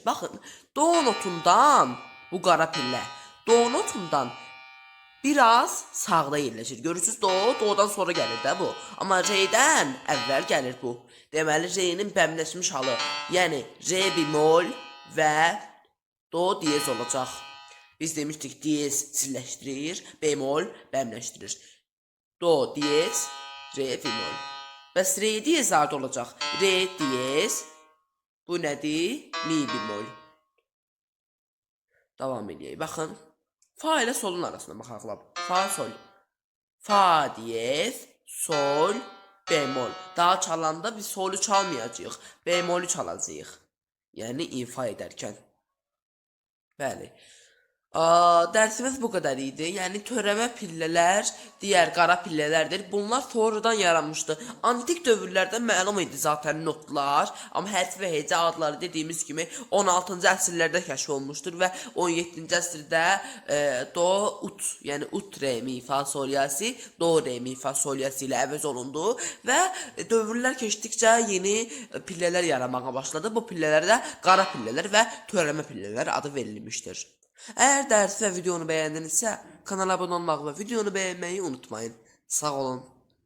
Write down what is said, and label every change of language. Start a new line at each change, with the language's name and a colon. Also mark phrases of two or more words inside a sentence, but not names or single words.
Azerbaijani: Baxın, do notundan bu qara pillə, do notundan biraz sağda yerləşir. Görürsünüz, do'dan sonra gəlir də bu. Amma re'dən əvvəl gəlir bu. Deməli, re'nin bəmləşmiş halı, yəni re bemol və do diyez olacaq. Biz demişdik, diyez zilləşdirir, bemol bəmləşdirir. Do diyez, re bemol. Bəs re diyez harda olacaq? Re diyez. Bu nədir? Mi bemol. Davam edək. Baxın. Fa ilə solun arasında baxaq. Fa, sol. Fa diyez, sol, bemol. Daha çalanda biz solu çalmayacağıq. Bemolü çalacağıq. Yəni ifa edərkən. Bəli. Dərsimiz bu qədər idi. Yəni törəmə pillələr digər qara pillələrdir. Bunlar sonradan yaranmışdı. Antik dövrlərdə məlum idi zaten notlar. Amma hərf və heca adları dediyimiz kimi 16-cı əsrlərdə kəşf olmuşdur və 17-ci əsrdə do, ut, yəni ut, re, mi, fa, sol, la, si, do, re, mi, fa, sol, la, si ilə əvəz olundu və dövrlər keçdikcə yeni pillələr yaranmağa başladı. Bu pillələrdə qara pillələr və törəmə pillələr adı verilmişdir. Əgər dərsi və videonu bəyəndinizsə, kanala abunə olmağı və videonu bəyənməyi unutmayın. Sağ olun.